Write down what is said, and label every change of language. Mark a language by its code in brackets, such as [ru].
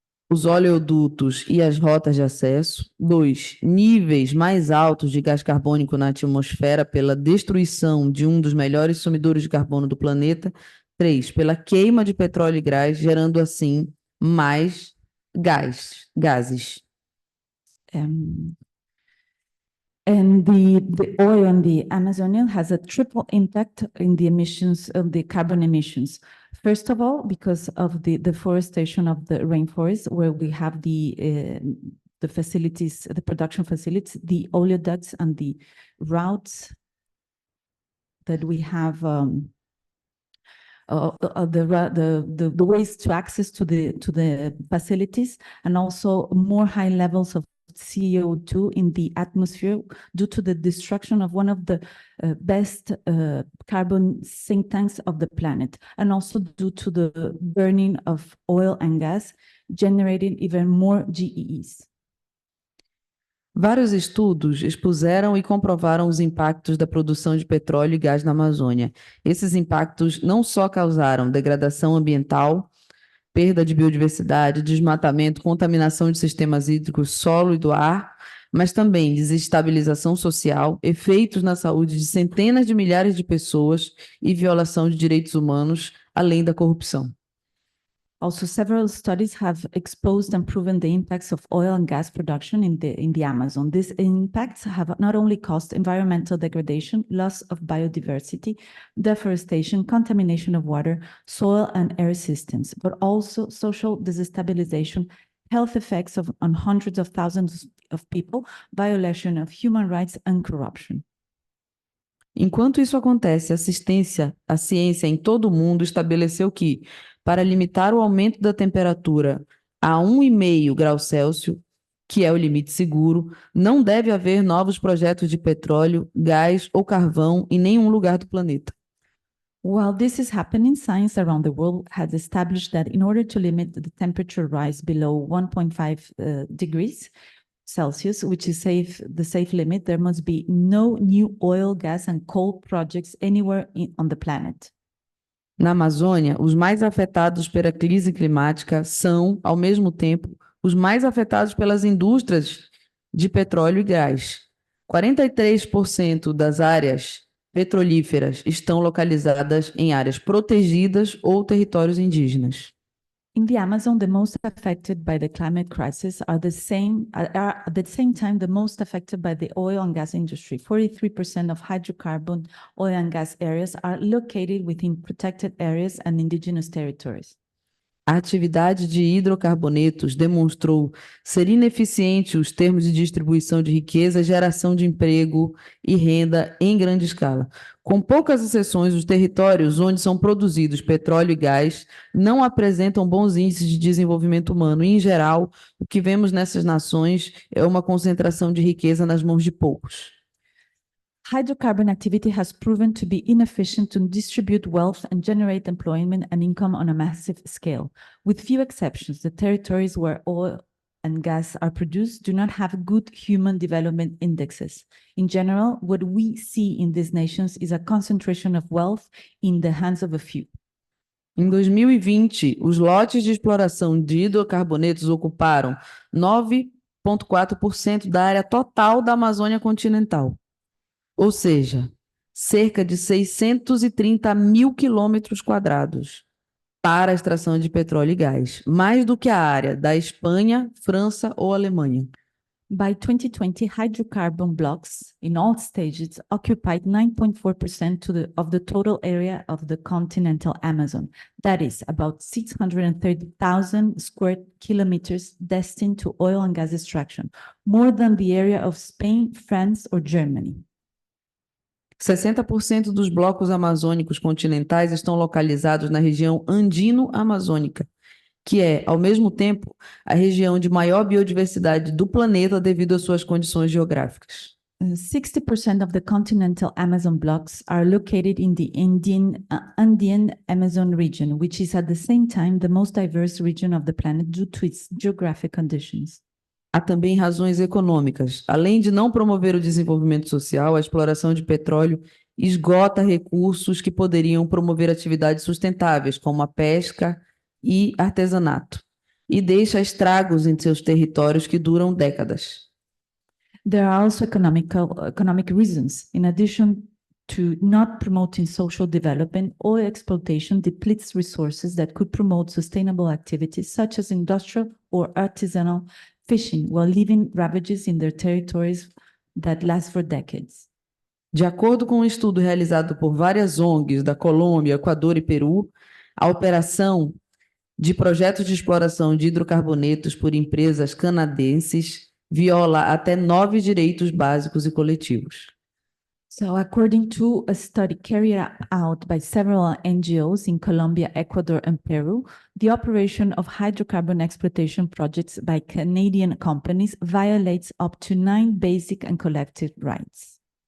[pt] Os oleodutos e as rotas de acesso. 2, níveis mais altos de gás carbônico na atmosfera pela destruição de um dos melhores sumidouros de carbono do planeta. 3, pela queima de petróleo e gás, gerando assim mais gases. [en] And the oil in the Amazonian has a triple impact in the emissions of the carbon emissions. First of all, because of the deforestation of the rainforest, where we have the facilities, the production facilities, the oleoducts and the routes that we have, the ways to access to the facilities, and also more high levels of CO2 in the atmosphere due to the destruction of one of the best carbon sink tanks of the planet, and also due to the burning of oil and gas, generating even more GEs. [pt] Vários estudos expuseram e comprovaram os impactos da produção de petróleo e gás na Amazônia. Esses impactos não só causaram degradação ambiental, perda de biodiversidade, desmatamento, contaminação de sistemas hídricos, solo e do ar, mas também desestabilização social, efeitos na saúde de centenas de milhares de pessoas e violação de direitos humanos, além da corrupção. [en] Also, several studies have exposed and proven the impacts of oil and gas production in the Amazon. These impacts have not only caused environmental degradation, loss of biodiversity, deforestation, contamination of water, soil and air systems, but also social destabilization, health effects on hundreds of thousands of people, violation of human rights and corruption. [pt] Enquanto isso acontece, a ciência em todo o mundo estabeleceu que, para limitar o aumento da temperatura a 1,5 graus Celsius, que é o limite seguro, não deve haver novos projetos de petróleo, gás ou carvão em nenhum lugar do planeta. [en] While this is happening, science around the world has established that in order to limit the temperature rise below 1.5 degrees Celsius, which is the safe limit, there must be no new oil, gas, and coal projects anywhere on the planet. [pt] Na Amazônia, os mais afetados pela crise climática são, ao mesmo tempo, os mais afetados pelas indústrias de petróleo e gás. 43% das áreas petrolíferas estão localizadas em áreas protegidas ou territórios indígenas. [en] In the Amazon, the most affected by the climate crisis are at the same time the most affected by the oil and gas industry. 43% of hydrocarbon oil and gas areas are located within protected areas and indigenous territories. [pt] A atividade de hidrocarbonetos demonstrou ser ineficiente os termos de distribuição de riqueza, geração de emprego e renda em grande escala. Com poucas exceções, os territórios onde são produzidos petróleo e gás não apresentam bons índices de desenvolvimento humano. E, em geral, o que vemos nessas nações é uma concentração de riqueza nas mãos de poucos. [en] Hydrocarbon activity has proven to be inefficient to distribute wealth and generate employment and income on a massive scale. With few exceptions, the territories where oil and gas are produced do not have good human development indexes. In general, what we see in these nations is a concentration of wealth in the hands of a few. [pt] Em 2020, os lotes de exploração de hidrocarbonetos ocuparam 9,4% da área total da Amazônia continental. Ou seja, cerca de 630 mil quilômetros quadrados para a extração de petróleo e gás, mais do que a área da Espanha, França ou Alemanha. [en] By 2020, hydrocarbon blocks in all stages occupied 9.4% of the total area of the continental Amazon. That is about 630,000 square kilometers destined to oil and gas extraction, more than the area of Spain, France, or Germany. [pt] 60% dos blocos amazônicos continentais estão localizados na região andino-amazônica, que é, ao mesmo tempo, a região de maior biodiversidade do planeta devido às suas condições geográficas. [en] 60% of the continental Amazon blocks are located in the Andean Amazon region, which is at the same time the most diverse region of the planet due to its geographic conditions. [pt] Há também razões econômicas. Além de não promover o desenvolvimento social, a exploração de petróleo esgota recursos que poderiam promover atividades sustentáveis, como a pesca e artesanato, e deixa estragos em seus territórios que duram décadas. [en] There are also economic reasons. In addition to not promoting social development, oil exploitation depletes resources that could promote sustainable activities such as industrial or artisanal fishing, while leaving ravages in their territories that last for decades. [pt] De acordo com um estudo realizado por várias ONGs da Colômbia, Equador e Peru, a operação de projetos de exploração de hidrocarbonetos por empresas canadenses viola até 9 direitos básicos e coletivos. [en] So according to a study carried out by several NGOs in Colombia, Ecuador, and Peru, the operation of hydrocarbon exploitation projects by Canadian companies violates up to 9 basic and collective rights.